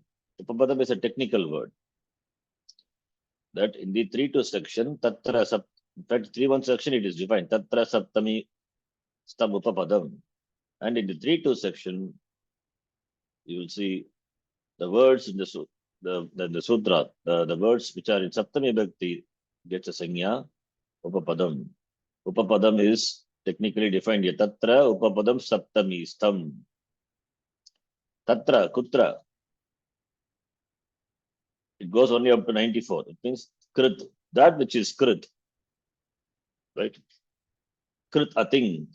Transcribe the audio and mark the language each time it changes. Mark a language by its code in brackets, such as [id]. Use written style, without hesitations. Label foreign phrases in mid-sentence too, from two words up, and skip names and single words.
[en] Upapadam is a technical word. That in the 3-2 section, [sa] Tatra Sap, [en] in fact, 3-1 section it is defined. [sa] Tatra Saptami Stam Upapadam. [en] And in the 3-2 section, you will see the words in the sutra, the words which are in [sa] Saptami Bhakti [en] gets a sanya, Upapadam. Upapadam is technically defined here. [sa] Tatra Upapadam Saptami Stam. Tatra, Kutra. [en] It goes only up to 94. It means Krit, that which is Krit. Right? Krit a thing.